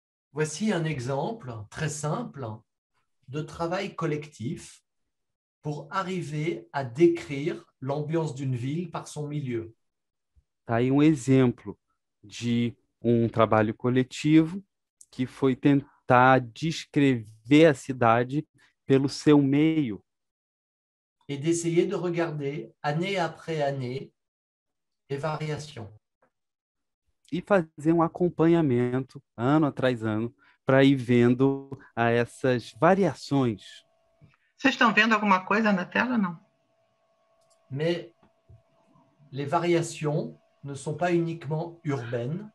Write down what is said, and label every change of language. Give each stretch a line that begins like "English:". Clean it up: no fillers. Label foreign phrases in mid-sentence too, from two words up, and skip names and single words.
French: voici un exemple très simple de travail collectif pour arriver à décrire l'ambiance d'une ville par son milieu.
Portuguese: Tá aí um exemplo de um trabalho coletivo que foi tentar descrever a cidade pelo seu meio
French: Et d'essayer de regarder année après année les variations.
Portuguese: e fazer um acompanhamento, ano atrás ano, para ir vendo essas variações. Vocês estão vendo alguma coisa na tela, não?
French: Mais les variations ne sont pas uniquement urbaines.